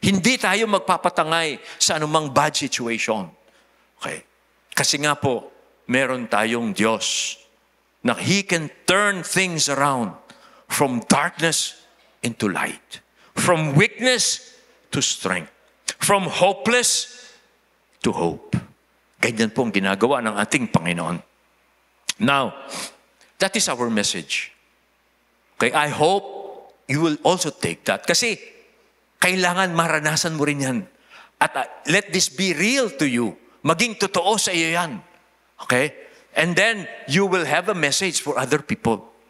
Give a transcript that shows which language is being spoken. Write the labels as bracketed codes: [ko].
[tl] Hindi tayo magpapatangay sa anumang bad situation. Okay? Kasi nga po, meron tayong Diyos na [en] He can turn things around from darkness into light, from weakness to strength, from hopeless to hope. [tl] Ganyan po ang ginagawa ng ating Panginoon. [en] Now, that is our message. Okay, I hope you will also take that. [tl] Kasi kailangan maranasan mo rin yan. [en] At let this be real to you. [tl] Maging totoo sa iyo yan. [en] Okay? And then, you will have a message for other people.